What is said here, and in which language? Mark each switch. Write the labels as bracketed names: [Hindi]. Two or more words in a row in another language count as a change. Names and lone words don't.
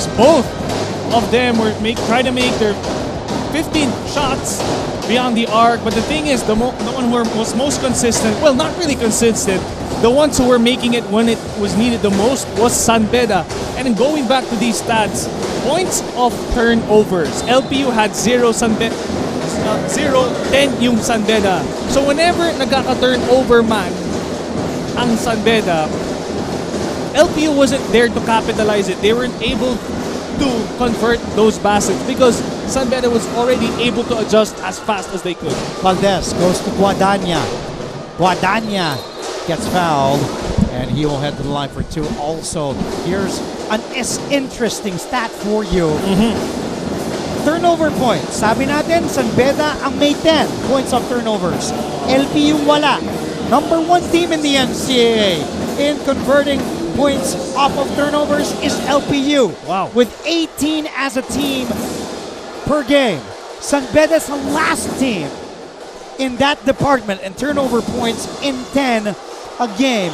[English] Both of them were trying to make their 15 shots beyond the arc, but the thing is, the one who was most consistent, well, not really consistent, the ones who were making it when it was needed the most was San Beda. And then going back to these stats, points of turnovers, LPU had 0, 10 yung San Beda. So whenever [Filipino] nagkaka-turnover man ang [English] San Beda, LPU wasn't there to capitalize it. They weren't able to convert those baskets because San Beda was already able to adjust as fast as they could. Valdez goes to Guadagna. Guadagna gets fouled, and he will head to the line for 2 also. Here's an interesting stat for you. Turnover points. [Filipino] Sabi natin, San Beda ang may 10 [English] points of turnovers. [Filipino] LPU wala. [English] Number 1 team in the NCAA in converting points off of turnovers is LPU. Wow. With 18 as a team per game. San Beda's the last team in that department and turnover points in 10 a game.